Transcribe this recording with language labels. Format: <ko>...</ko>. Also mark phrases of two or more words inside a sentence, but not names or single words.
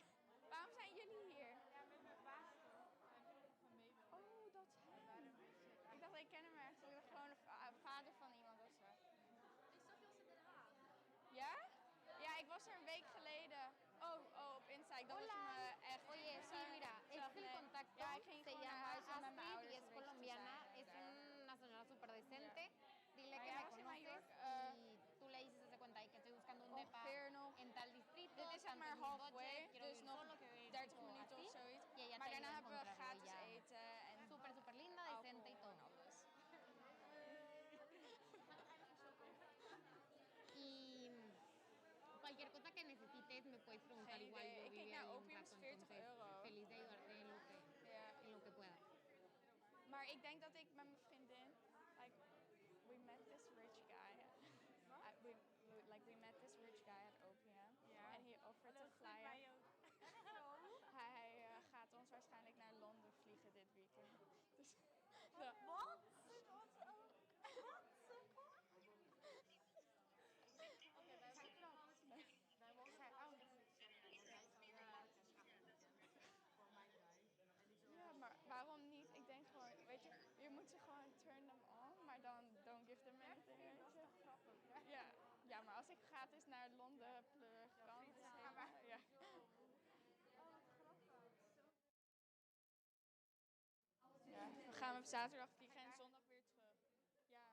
<nl>Waarom zijn jullie hier? Ja, met mijn baas van Mabel. Oh, dat is hem. Ik dacht, ik ken hem ergens. Ik dacht gewoon een vader van iemand of zo. Ik zag je in Den Haag. Ja? Ja, ik was er een week geleden. Oh, op Insta. Ik dacht dat je me echt...</nl> <es>Oye, sí, mira,</es> <nl>Zelf</nl> <es>este</es> <nl>nee.</nl> <es>contacto</es> <nl>Ja, ik ging</nl> <es>se</es> <nl>gewoon naar</nl> <es>llama</es> <nl>huis om met mijn</nl> <es>Astrid</es> <nl>ouders</nl> <es>y es</es> <nl>een beetje te</nl> <es>colombiana.</es> <nl>zijn.</nl> <es>Es una señora súper decente. Dile</es> <nl>Maar</nl> <es>que</es> <nl>jij</nl> <es>me</es> <nl>was in</nl> <es>conoces</es> <nl>Mallorca,</nl> <es>y tú le dices hace cuenta y que estoy buscando un depa</es> <nl>ongeveer nog...</nl> <es>en tal distrito.</es> <nl>Dit is zeg</nl> <es>tanto</es> <nl>maar</nl> <es>en mi</es> <nl>halfway,</nl> <es>budget, quiero</es> <nl>dus</nl> <es>vivir</es> <nl>nog</nl> <es>solo, que ve</es> <nl>30</nl> <es>tipo</es> <nl>minuten of</nl> <es>así.</es> <nl>zoiets.</nl> <es>Y ella</es> <nl>Maar</nl> <es>te ayuda</es> <nl>daarna</nl> <es>a</es> <nl>hebben we</nl> <es>encontrarlo</es> <nl>gratis</nl> <es>ya.</es> <nl>eten en</nl> <es>Súper, súper linda, decente y</es> <nl>alcohol</nl> <es>todo.</es> <nl>en alles.</nl> <es>Y cualquier cosa que necesites me puedes preguntar</es> <nl>Geen</nl> <es>igual.</es> <nl>idee.</nl> <es>Yo</es> <nl>Ik keek</nl> <es>viví</es> <nl>naar</nl> <es>ahí un</es> <nl>opium, is</nl> <es>rato,</es> <nl>40</nl> <es>entonces</es> <nl>euro.</nl> <es>feliz de ayudarte</es> <nl>Ja.</nl> <es>en lo que pueda.</es> <nl>Maar ik denk dat ik met mijn vriendin,</nl> <en>like, we met this rich guy. We met this rich guy at Opium.</en> <nl>Ja.</nl> <en>En he offered to fly us.</en> <nl>Hij gaat ons waarschijnlijk naar Londen vliegen dit weekend. Dus, Wat? Wij mogen zijn ouders. Voor mijn guy. En die zo. ja, maar waarom niet? Ik denk gewoon, weet je, je moet ze gewoon</nl> <en>turn them on,</en> <nl>maar dan</nl> <en>don't give them anything.</en> <nl>Weet je? Grappig, hè? Ja, maar als ik gratis naar Londen plug, dan is het helemaal... Ja. Ja, we gaan op zaterdag vliegen en zondag weer terug. Ja.</nl>